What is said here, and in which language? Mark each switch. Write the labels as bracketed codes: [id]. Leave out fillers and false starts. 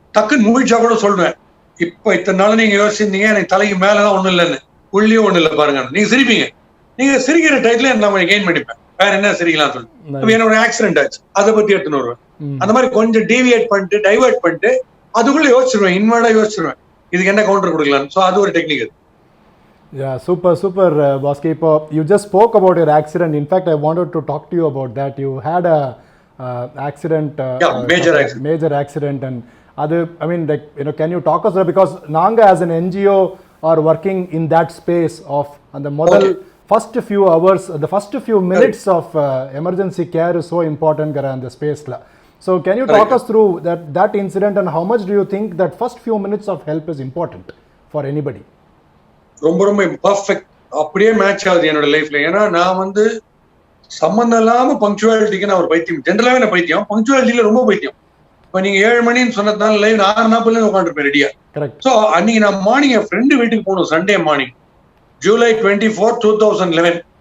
[ta] டக்குன்னு மூவிச்சா கூட சொல்லுவேன், இப்ப இத்தனை நாள் நீங்க யோசிச்சிருந்தீங்க எனக்கு தலைக்கு மேலதான் ஒண்ணும் இல்லைன்னு, உள்ளியும் ஒண்ணு இல்லை பாருங்க. நீங்க சிரிப்பீங்க, நீங்க சிரிக்கிற டைத்துல நான் கெயின் பண்ணிப்பேன், வேற என்ன சிரிக்கலாம் சொல்லு. என்னோட ஆக்சிடென்ட் ஆச்சு, அதை பத்தி எடுத்துன்னு வருவேன். அந்த மாதிரி கொஞ்சம் டீவியேட் பண்ணிட்டு டைவர்ட் பண்ணிட்டு அதுக்குள்ள யோசிச்சிருவேன், இன்வர்டா யோசிச்சிருவேன் இதுக்கு என்ன கவுண்டர் கொடுக்கலாம். ஸோ அது ஒரு technique. [en] Yeah, super, Bosky. You just spoke about your accident. In fact, I wanted to talk to you about that. You had a accident. Major accident, and other. I mean, like, can you talk us about, because Nanga as an NGO are working in that space of, and the model first few hours, the first few minutes of emergency care is so important in the space la. So can you talk us through that incident, and how much do you think that first few minutes of help is important for anybody? [ta] ரொம்ப ரொம்ப perfect, அப்படியே match ஆகுது என்னோட லைஃப்ல. ஏன்னா நான் வந்து சம்பந்தம் இல்லாம பங்க்சுவாலிட்டிக்கு நான் ஒரு பைத்தியம், ஜென்ரலாவே நான் பைத்தியம், பங்க்சுவாலிட்டியில ரொம்ப பைத்தியம். இப்ப நீங்க 7 மணின்னு சொன்னதுனால லைவ் 6:40 உட்காந்துருப்பேன் ரெடியா. ஸோ அன்னைக்கு நான் மார்னிங் என் ஃப்ரெண்டு வீட்டுக்கு போகணும், சண்டே மார்னிங், July 24, 2011.